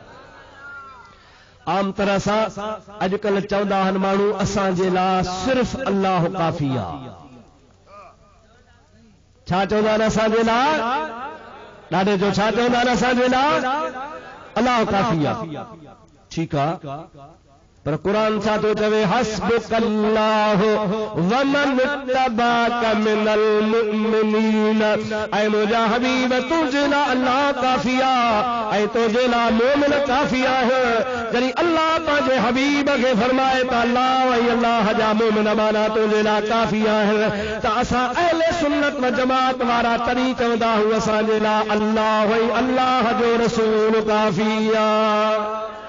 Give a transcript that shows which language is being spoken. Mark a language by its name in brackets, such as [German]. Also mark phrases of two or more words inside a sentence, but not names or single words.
[Sindhi] आम तरह सां अॼुकल्ह चवंदा आहिनि माण्हू असांजे लाइ सिर्फ़ अल्लाह काफ़ी आहे। छा चवंदा आहिनि असांजे लाइ? ॾाढे जो छा चवंदा आहिनि असांजे लाइ? अल्लाह काफ़ी आहे। ठीकु आहे, पर क़ुरान छा थो चवे? [Arabic] حسبك الله ومن اتبعك من المؤمنين. [Sindhi] ऐं मुंहिंजा हबीब तुंहिंजे लाइ अल्लाह काफ़ी आहे ऐं तुंहिंजे लाइ मोमिन काफ़ी आहे। जॾहिं अल्लाह पंहिंजे हबीब खे फरमाए त अल्लाह ऐं अल्लाह जा मोमिन माना तुंहिंजे लाइ काफ़ी आहे, त असां अहले सुन्नत व जमात वारा तॾहिं चवंदा आहियूं असांजे लाइ अल्लाह ऐं अल्लाह जो रसूल काफ़ी आहे।